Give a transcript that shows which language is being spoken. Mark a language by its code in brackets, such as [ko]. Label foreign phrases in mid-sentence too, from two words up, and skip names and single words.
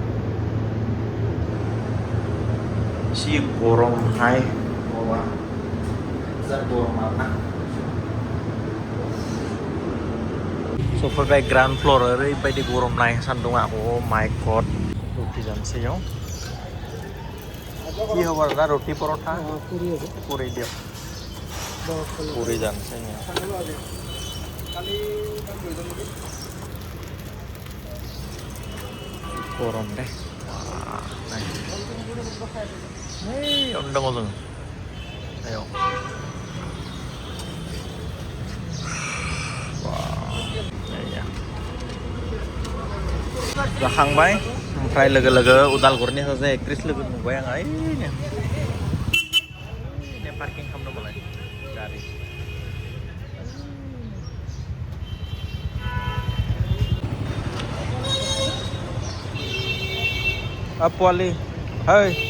[brx] जि गरमहाय गरम आरोना सफैबाय [en] ground floor [brx] ओरैबायदि गरम नाय सान्दुङा [en] my god [brx] रुटि जानोसै इयाव [as] কি হ'ব দাদা ৰুটি পৰঠা পুৰি দিয়ক পুৰি [brx] जानोसै गरम दे यावनो दङ जों याव जाखांबाय ओमफ्राय लोगो उदालगुरिनि सासे एक्ट्रिस लोगो नुबाय आं ओइनो पार्किं खालामदों मालाय गारि पोवाली है